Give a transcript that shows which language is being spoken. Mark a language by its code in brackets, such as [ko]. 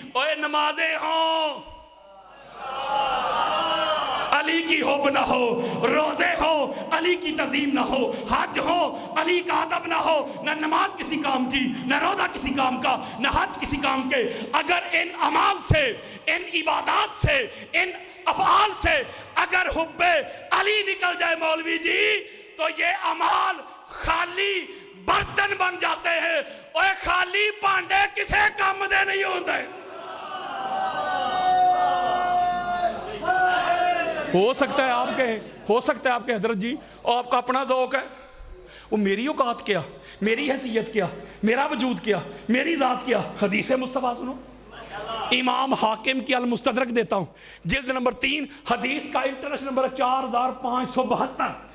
[ur] اوے نمازیں ہوں, علی کی حب نہ ہو, روزے ہو, علی کی تعظیم نہ ہو, حج ہو, علی کا ادب نہ ہو, نہ نماز کسی کام کی, نہ روزہ کسی کام کا, نہ حج کسی کام کے. اگر ان اعمال سے, ان عبادات سے, ان افعال سے اگر حب علی نکل جائے مولوی جی, تو یہ اعمال خالی برتن بن جاتے ہیں. [pa] اوے خالی پانڈے کسے کام دے نہیں ہوتے. [ur] ہو سکتا ہے آپ کہیں, ہو سکتا ہے آپ کے حضرت جی آپ کا اپنا ذوق ہے, وہ میری اوقات کیا, میری حیثیت کیا, میرا وجود کیا, میری ذات کیا. حدیث مصطفیٰ سنو, امام حاکم کی المستدرک دیتا ہوں, جلد نمبر 3, حدیث کا انٹرنیشنل نمبر 4572.